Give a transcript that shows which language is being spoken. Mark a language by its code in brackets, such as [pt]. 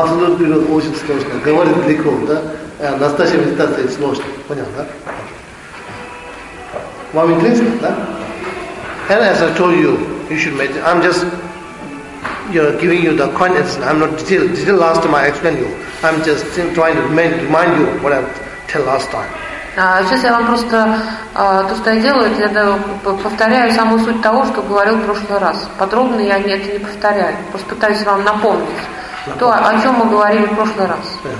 [ru] Абсолютная природа очень сложно. Говорит далеко, да? Настоящая медитация сложно. Понятно, да? Вам интересно, да? [en] And as I told you, you should meditate. I'm just giving you the context. I'm not detailed last time I explained you. I'm just trying to remind you what I tell last time. [ru] Сейчас я вам просто то, что я делаю, это повторяю самую суть того, что говорил в прошлый раз. Подробно я это не повторяю. Просто пытаюсь вам напомнить то, о чем мы говорили в прошлый раз.